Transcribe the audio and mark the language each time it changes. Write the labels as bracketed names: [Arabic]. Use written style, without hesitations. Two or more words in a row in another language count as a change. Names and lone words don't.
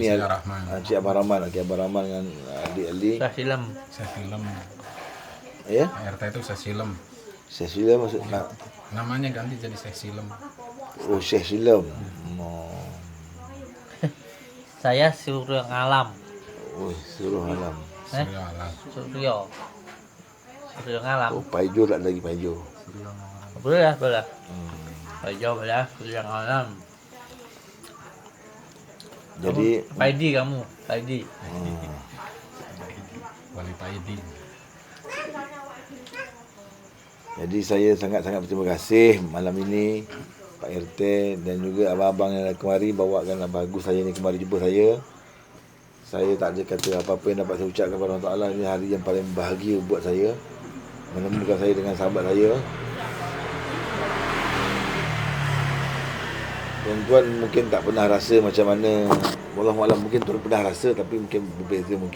[Malay] Rahman. Encik Abang Rahman, Abang Rahman dengan adik Ali. Sasilam. Sesilem. Ya, RT itu Sesilem. Syekh Silam maksud Namanya ganti jadi Sesilem. oh Syekh Silam. Oh, Saya Suryo Ngalam. oh suruh alam. Surya Alam. Suryo Ngalam. Oh, Paijo tak lagi Paijo. Boleh. Ayo boleh. Suryo Ngalam. Jadi Paidi kamu. Paidi. Wali Paidi. Jadi saya sangat-sangat berterima kasih malam ini Pak RT dan juga abang-abang yang kemari bawakan Abang Agus saya ni kemari jumpa saya. Saya tak ada kata apa-apa yang dapat saya ucapkan kepada Allah Ta'ala. Ini hari yang paling bahagia buat saya, menemukan saya dengan sahabat saya. Tuan-tuan mungkin tak pernah rasa macam mana, wallahualam, mungkin tuan pernah rasa tapi mungkin berbeza mungkin.